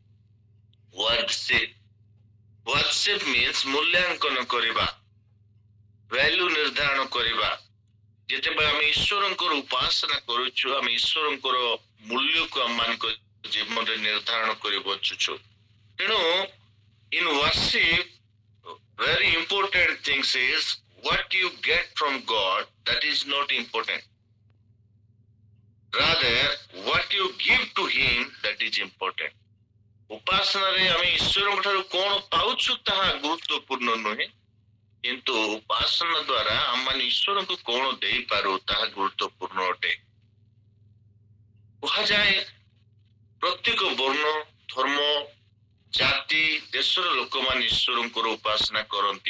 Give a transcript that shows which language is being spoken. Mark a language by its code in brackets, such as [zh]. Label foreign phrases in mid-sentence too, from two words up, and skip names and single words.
[en] worship worship means [or] ମୂଲ୍ୟାଙ୍କନ କରିବା, ଭ୍ୟାଲୁ ନିର୍ଦ୍ଧାରଣ କରିବା। ଯେତେବେଳେ ଆମେ ଈଶ୍ୱରଙ୍କର ଉପାସନା କରୁଛୁ, ଆମେ ଈଶ୍ୱରଙ୍କର ମୂଲ୍ୟକୁ ଆମମାନଙ୍କ ଜୀବନରେ ନିର୍ଦ୍ଧାରଣ କରି ବଞ୍ଚୁଛୁ। [en] ତେଣୁ in worship very important things is what you get from God, that is not important. Rather what you give to him, that is important. [or] ଉପାସନାରେ ଆମେ ଈଶ୍ୱରଙ୍କ ଠାରୁ କଣ ପାଉଛୁ ତାହା ଗୁରୁତ୍ୱପୂର୍ଣ୍ଣ ନୁହେଁ, କିନ୍ତୁ ଉପାସନା ଦ୍ୱାରା ଆମେ ଈଶ୍ୱରଙ୍କୁ କଣ ଦେଇପାରୁ ତାହା ଗୁରୁତ୍ୱପୂର୍ଣ୍ଣ ଅଟେ। କୁହାଯାଏ ପ୍ରତ୍ୟେକ ବର୍ଣ୍ଣ, ଧର୍ମ, ଜାତି, ଦେଶର ଲୋକମାନେ ଈଶ୍ୱରଙ୍କର ଉପାସନା କରନ୍ତି।